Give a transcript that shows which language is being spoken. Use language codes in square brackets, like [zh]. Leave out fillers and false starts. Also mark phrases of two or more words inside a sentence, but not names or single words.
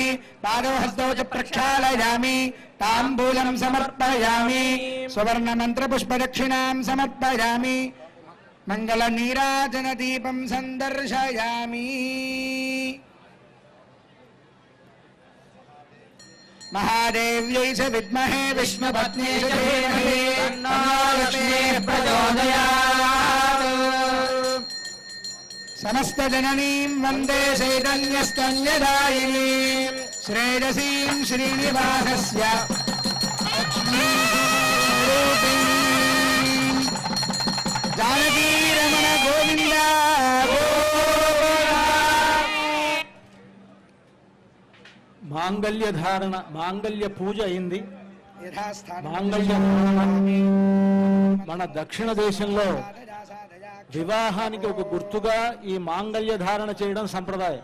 [sa] పాదౌ హస్తౌ చ ప్రక్షాళయామి. తాంబూలం సమర్పయామి. సువర్ణ మంత్ర పుష్పదక్షిణాం సమర్పయామి. మంగళ నీరాజన దీపం సందర్శయామి. महादेव्यै च विद्महे विष्णुपत्नी च धीमहि तन्नो लक्ष्मीः प्रचोदयात्। समस्तजननीं वन्दे चैतन्यस्तन्यदायिनीं श्रेयसीं श्रीनिवासस्य लक्ष्मीरूपिणीं जानकीरमण गोविन्द [te] మాంగళ్య ధారణ, మాంగళ్య పూజ అయింది. యథాస్థానం మాంగళ్య మన దక్షిణ దేశంలో వివాహానికి ఒక గుర్తుగా ఈ మాంగళ్య ధారణ చేయడం సంప్రదాయం.